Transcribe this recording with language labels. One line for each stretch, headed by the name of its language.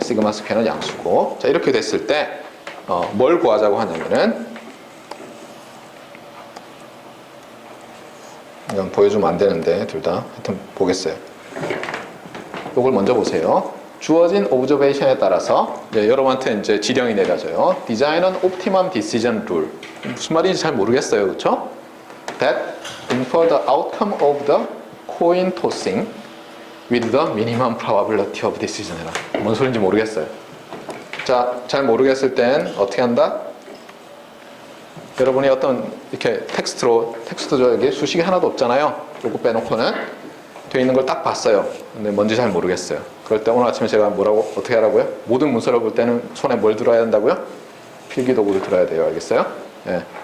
Korean: 시그마 스퀘어는 양수고. 자, 이렇게 됐을 때 뭘 구하자고 하냐면은 이건 보여주면 안 되는데 둘 다 하여튼 보겠어요. 이걸 먼저 보세요. 주어진 오브저베이션에 따라서 여러분한테 이제 지령이 내려져요. 디자인은 옵티멈 디시전 룰. 무슨 말인지 잘 모르겠어요. 그렇죠?
English: That infer the outcome of the coin tossing with the minimum probability of decision
Korean: 해라. 뭔 소리인지 모르겠어요. 자, 잘 모르겠을 땐 어떻게 한다? 여러분이 어떤 이렇게 텍스트죠. 여기 수식이 하나도 없잖아요. 요거 빼놓고는 돼 있는 걸 딱 봤어요. 근데 뭔지 잘 모르겠어요. 그럴 때 오늘 아침에 제가 어떻게 하라고요? 모든 문서를 볼 때는 손에 뭘 들어야 된다고요? 필기도구를 들어야 돼요. 알겠어요? 예.